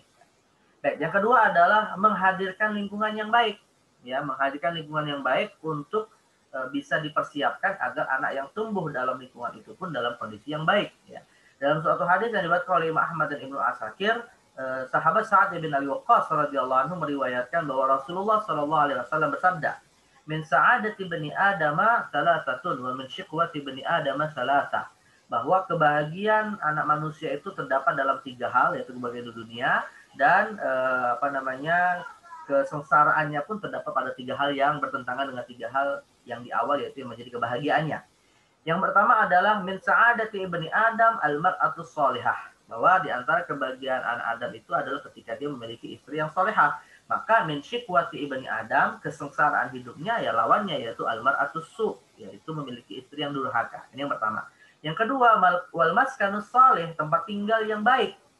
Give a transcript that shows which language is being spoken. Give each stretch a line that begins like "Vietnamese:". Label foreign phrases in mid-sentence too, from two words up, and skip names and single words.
Indonesian: Baik, yang kedua adalah menghadirkan lingkungan yang baik, ya, menghadirkan lingkungan yang baik untuk bisa dipersiapkan agar anak yang tumbuh dalam lingkungan itu pun dalam kondisi yang baik. Ya. Dalam suatu hadis yang diriwayatkan oleh Imam Ahmad dan Ibnu Asakir, sahabat Sa'ad bin Abi Waqqas
Arabic: رضي الله عنه
Indonesian: meriwayatkan bahwa Rasulullah
Arabic: صلى الله عليه وسلم
Indonesian: bersabda,
Arabic: من سعادة بني آدم ثلاثة ومن شقوة بني آدم ثلاثة,
Indonesian: bahwa kebahagiaan anak manusia itu terdapat dalam 3 hal, yaitu kebahagiaan di dunia dan kesengsaraannya pun terdapat pada 3 hal yang bertentangan dengan 3 hal yang di awal, yaitu yang menjadi kebahagiaannya. Yang pertama adalah
Arabic: من سعادة ابن آدم المرأة الصالحة,
Indonesian: bahwa di antara kebahagiaan anak Adam itu adalah ketika dia memiliki istri yang solehah. Maka
Arabic: من شقوة ابن آدم,
Indonesian: kesengsaraan hidupnya ya lawannya yaitu
Arabic: المرأة السوء,
Indonesian: yaitu memiliki istri yang durhaka. Ini yang pertama. Yang kedua,
Arabic: والمسكن الصالح,
Indonesian: tempat tinggal yang baik.